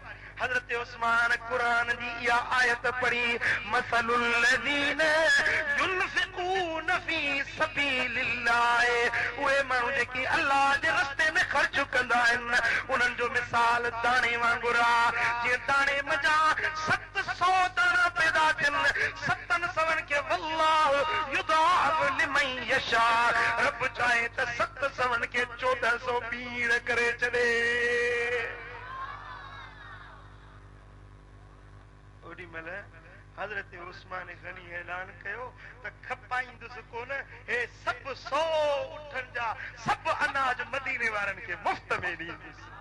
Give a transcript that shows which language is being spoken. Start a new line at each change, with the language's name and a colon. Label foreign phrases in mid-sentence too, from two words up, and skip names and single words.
Sindhi: حضرت عثمان قرآن جي اها آيت پڙهي,
Arabic: مثل الذين ينفقون في سبيل الله,
Sindhi: اهي ماڻهو جيڪي الله جي رستي ۾ خرچ ڪندا آهن، انهن جو مثال داڻي وانگر آهي. جيئن داڻي مزا 700 داڻا پيدا ٿين، 700 کي
Arabic: والله يضاعف لمن يشاء,
Sindhi: رب چاهي ته 700 کي 1400 بيڙ ڪري ڇڏي. اوڏي مهل حضرت عثمان غني اعلان ڪيو ته کپائيندس ڪونه، هي سڀ 100 اٺن جا سڀ اناج مديني وارن کي مفت ۾ ڏيندس.